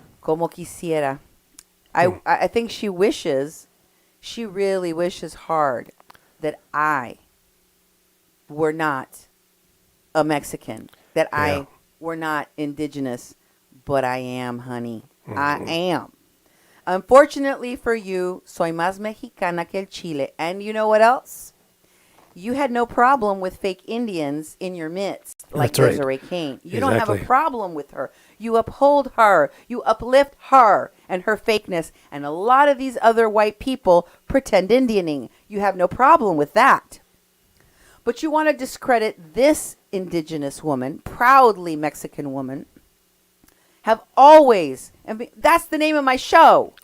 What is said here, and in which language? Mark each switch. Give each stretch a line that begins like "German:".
Spanish: Como quisiera.
English: I think she really wishes hard that I were not a Mexican, that I were not indigenous, but I am, honey. I am. Unfortunately for you,
Spanish: soy más mexicana que el chile.
English: And you know what else? You had no problem with fake Indians in your midst, like Desiree King. You don't have a problem with her. You uphold her. You uplift her and her fakeness. And a lot of these other white people pretend Indianing. You have no problem with that. But you want to discredit this indigenous woman, proudly Mexican woman, have always, and that's the name of my show.